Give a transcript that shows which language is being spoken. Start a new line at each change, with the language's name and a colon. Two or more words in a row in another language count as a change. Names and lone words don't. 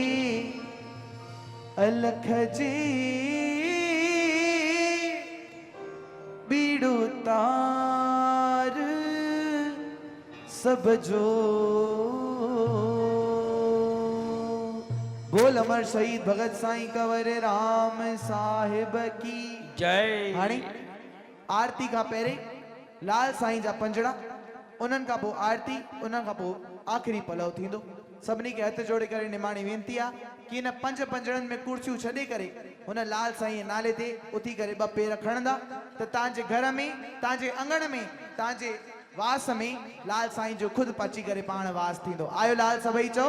Sindhi: अलख जी बीड़ो तार सब जो बोल अमर शहीद भगत साईं कंवर राम साहिब की जय हाणे आरती खां पहिरें लाल साईं जा पंजड़ा उन्हनि खां पोइ आरती उन्हनि खां पोइ आख़िरी पलव थींदो सभिनी खे हथ जोड़े करे निमाणी वेनती आहे कि इन पंज पंजड़नि में कुर्सियूं छॾे करे हुन लाल साईं जे नाले ते उथी करे ॿ पेर खणंदा त तव्हांजे घर में तव्हांजे अंगण में तव्हांजे वास में लाल साईं जो खुद पची करे पाण वास थींदो आयो लाल सभई चओ